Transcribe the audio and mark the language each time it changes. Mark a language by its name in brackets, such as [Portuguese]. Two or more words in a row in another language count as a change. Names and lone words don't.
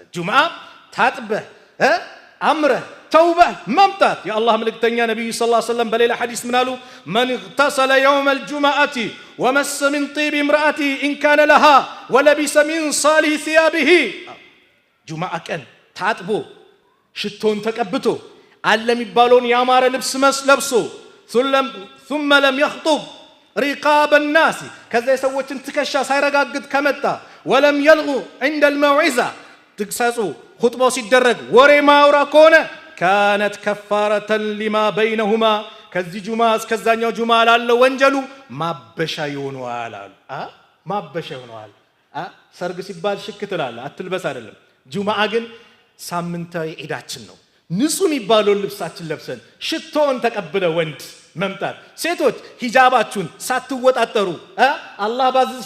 [Amharic] ጁምዓ ታጥበህ አምረህ ተውበህ መምጣት። የአላህ መልእክተኛ ነብዩ [Arabic] صلى الله عليه وسلم [Amharic] በሌላ ሐዲስ ምን አሉ? [Arabic] من اغتسل يوم الجمعة ومس من طيب امرأته إن كان لها ولبس من صالح ثيابه [Amharic] ጁምዓ ቀን ታጥቦ ሽቶን ተቀብቶ አለ የሚባለውን ያማረ ልብስ ለብሶ [Arabic] ثم لم يخطب رقاب الناس ከዛ [Amharic] የሰዎችን ትከሻ ሳይረጋግጥ ከመጣ [Arabic] ولم يلغ عند الموعظة [Amharic] ትግሳጹ ኹጥባው ሲደረግ ወሬ ማውራ ከሆነ [Arabic] كانت كفارة لما بينهما [Amharic] ከዚህ ጁምዓ እስከዛኛው ጁምዓ ላለው ወንጀሉ ማበሻ ይሆናል አሉ። ማበሻ ይሆናል። ሰርግ ሲባል ሽክ ትላለህ አትልበስ አይደለም። ጁምዓ ግን ሳምንታዊ ዒዳችን ነው። ንጹህ የሚባለውን ልብሳችን ለብሰን ሽቶን ተቀብለ ወንድ መምጣት። ሴቶች ሂጃባችሁን ሳትወጣጠሩ አላህ ባዘዘሽ